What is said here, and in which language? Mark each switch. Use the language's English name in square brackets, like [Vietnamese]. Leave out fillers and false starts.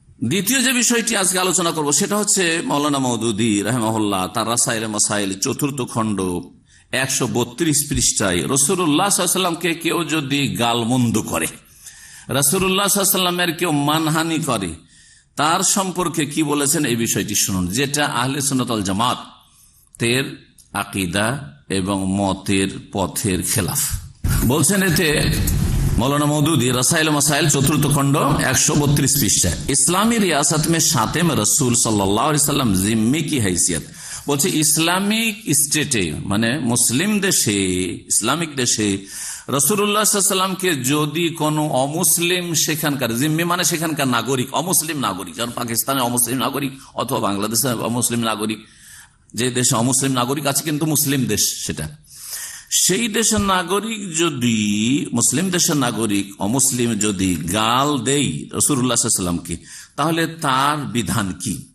[Bangla] দ্বিতীয় যে বিষয়টি আজকে আলোচনা করব সেটা হচ্ছে মাওলানা মওদুদী রাহিমাহুল্লাহ তার রাসাইল মাসাইল 4th খণ্ড 132 পৃষ্ঠায় রাসূলুল্লাহ সাল্লাল্লাহু আলাইহি ওয়াসাল্লামকে কেউ যদি গালমন্দ করে, রাসূলুল্লাহ সাল্লাল্লাহু আলাইহি ওয়াসাল্লামের কেউ মানহানি করে, তার সম্পর্কে কি বলেছেন এই বিষয়টি শুনুন, যেটা আহলে সুন্নাত ওয়াল জামাতের আকীদা এবং মতের পথের খেলাফ। বলছেন এতে [Hindi] मौलाना मौदूदी रसाइल मसाइल 4th खंड 132 पृष्ठा, इस्लामी रियासत में शातिम रसूल सल्लल्लाहु अलैहि वसल्लम जिम्मी की हैसियत [Bangla] বলছে ইসলামিক স্টেটে মানে মুসলিম দেশে, ইসলামিক দেশে রাসূলুল্লাহ সাল্লাল্লাহু আলাইহি ওয়াসাল্লামকে যদি কোনো অমুসলিম সেখানকার জিম্মি মানে সেখানকার নাগরিক, অমুসলিম নাগরিক, যেমন পাকিস্তানের অমুসলিম নাগরিক অথবা বাংলাদেশের অমুসলিম নাগরিক, যে দেশে অমুসলিম নাগরিক আছে কিন্তু মুসলিম দেশ সেটা, সেই দেশের নাগরিক যদি, মুসলিম দেশের নাগরিক অমুসলিম যদি গাল দেই রাসূলুল্লাহ সাল্লাল্লাহু আলাইহি ওয়াসাল্লামকে, তাহলে তার বিধান কি?